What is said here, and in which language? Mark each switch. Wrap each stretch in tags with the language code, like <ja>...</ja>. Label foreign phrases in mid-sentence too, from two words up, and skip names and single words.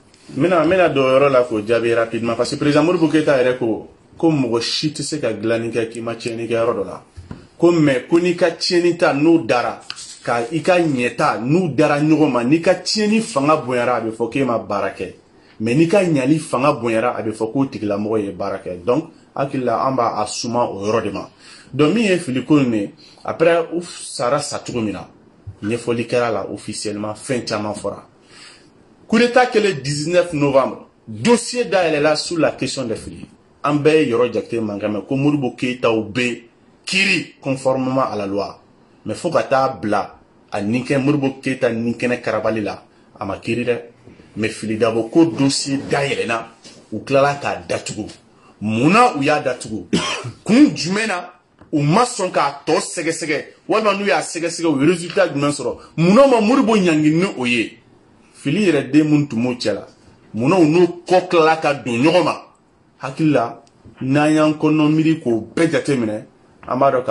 <bm>n bɛna don o yɔrɔ la k'o jaabi rapidement</bm> <fr>parce que</fr> <bm>président Modibo Keyita yɛrɛ ko mɔgɔ si tɛ se ka dilanni kɛ k'i ma tiɲɛni kɛ yɔrɔ dɔ la ko mais ko n'i ka tiɲɛni ta n'o dara ka i ka ɲɛta n'u dara ɲɔgɔn ma n'i ka tiɲɛni fanga bonyara a bɛ fɔ k'e ma baara kɛ mais n'i ka ɲali fanga bonyara a bɛ fɔ k'o tigilamɔgɔ ye baara kɛ donc hakili la an b'a suma o yɔrɔ de ma donc min ye fili ko nin ye après u sara sa cogo min na ɲɛfɔli kɛra la officiellement fɛn caman fɔra</bm> <fr>coup d'état</fr> <bm>kɛlen 19 novembre dossier dayɛlɛla</bm> <fr>sur la question des</fr> <bm>fili an bɛɛ ye yɔrɔ jate mankan mɛn ko Modibo Keyita u bɛ kiri</bm> <fr>conformément à la loi</fr> <bm>mais fo ka taa bila a ninkɛ Modibo Keyita ninkɛnɛ karabali la a ma kiri dɛ mais Fili Dabo ko dossier dayɛlɛna u tilala k'a datugu munna u y'a datugu kun jumɛn na u ma sɔn k'a tɔ sɛgɛsɛgɛ walima n'u y'a sɛgɛsɛgɛ u ye résultat jumɛn sɔrɔ munna ma Modibo ɲangi ni o ye Fili yɛrɛ den mun tun b'o cɛ la munna u n'u kɔ tilala ka don ɲɔgɔn ma hakili la n'an y'an kɔnɔ miiri k'o bɛɛ jate minɛ an b'a dɔn k'a</bm>